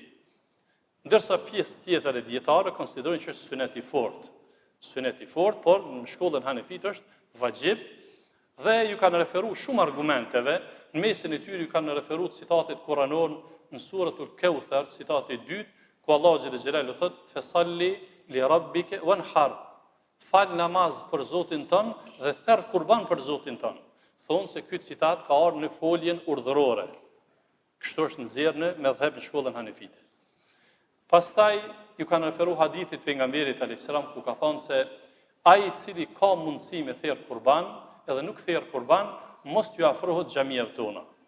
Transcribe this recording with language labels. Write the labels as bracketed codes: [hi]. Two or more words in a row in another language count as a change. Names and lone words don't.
[sq] Ndërsa pjesë tjetër e dietarëve konsiderojnë që është sunet i fortë. Sunet i fortë, por në shkollën hanefite është vajib dhe ju kanë referuar shumë argumenteve, në mesin e tyre ju kanë referuar citatet kuranor në suratul Kauthar, citati i dytë, ku Allahu [ar] جل جلاله [sq] thotë: [ar] "فصل لربك وانحر." [sq] Fal namaz për Zotin tënd dhe therr kurban për Zotin tënd. Thonë se ky citat ka ardhur në foljen urdhërore. Kështu është nxjerrë në medhheb në shkollën hanefite. Pastaj ju kanë referuar hadithit pejgamberit [ar] عليه السلام [sq] ku ka thënë se ai i cili ka mundësi me therr kurban, edhe nuk therr kurban, mos t'ju afrohet xhamive tona.